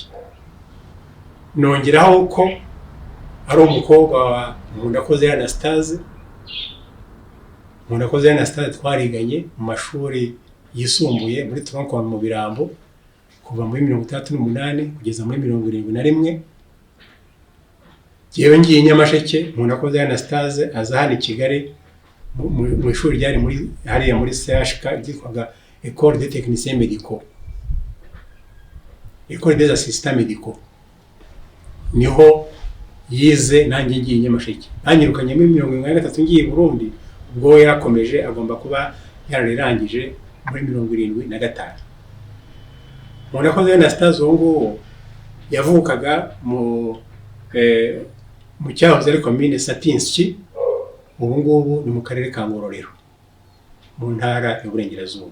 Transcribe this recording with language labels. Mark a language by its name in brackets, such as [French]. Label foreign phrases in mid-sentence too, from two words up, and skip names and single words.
[Kinyarwanda] Nongeraho ko ari umukobwa wa Anastase twariganye mu mashuri yisumbuye muri Tronco mu Birambo kuva muri 1968 kugeza muri 1971. Jewe ngiye Nyamasheke, Anastase aza hano i Kigali mu ishuri ryari muri hariya muri CHK ryitwaga École des techniciens médicaux, École des assistants médicaux. Niho yize, nanjye ngiye Nyamasheke. Banyirukanye muri 1973 ngiye Burundi, ubwo yarakomeje agomba kuba yararangije muri 1975. Anastase ngo yavukaga mu cyahoze ari commune Satinski, ubu ngubu ni mu karere ka Ngororero mu ntara y'Uburengerazuba.